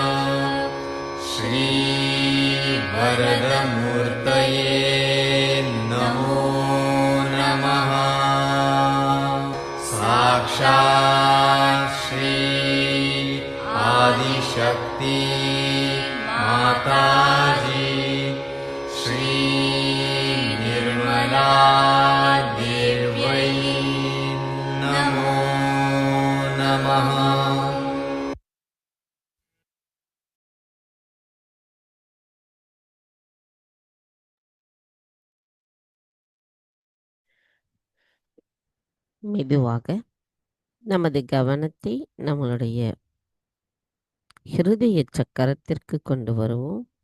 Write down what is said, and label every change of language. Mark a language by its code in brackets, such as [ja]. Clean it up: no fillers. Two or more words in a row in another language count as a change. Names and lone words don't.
[sa] श्रीवरदमूर्तये नमो नमः साक्षात् श्री आदिशक्ति माताजी श्री निर्मला देव्यै नमो नमः। [ta] மெதுவாக நமது கவனத்தை நம்மளுடைய ஹிருதய சக்கரத்திற்கு கொண்டு வருவோம்.